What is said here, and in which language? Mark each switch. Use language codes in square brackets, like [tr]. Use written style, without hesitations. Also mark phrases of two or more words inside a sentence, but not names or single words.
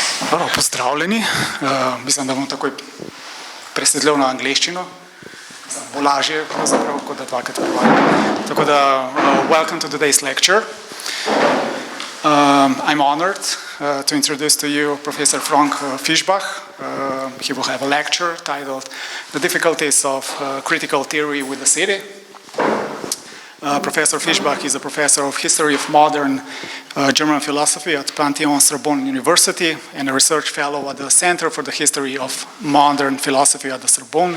[sl] Pozdravljeni. Mislim, da bom takoj presedljal na angleščino. Bo lažje, pravzaprav, kot da dvakrat prevajam. Tako da, [en] welcome to today's lecture. I'm honored to introduce to you Professor Franck Fishbach. He will have a lecture titled The Difficulties of Critical Theory with the City. Professor Fischbach is a professor of history of modern German philosophy at Pantheon-Sorbonne University and a research fellow at the Center for the History of Modern Philosophy at the Sorbonne.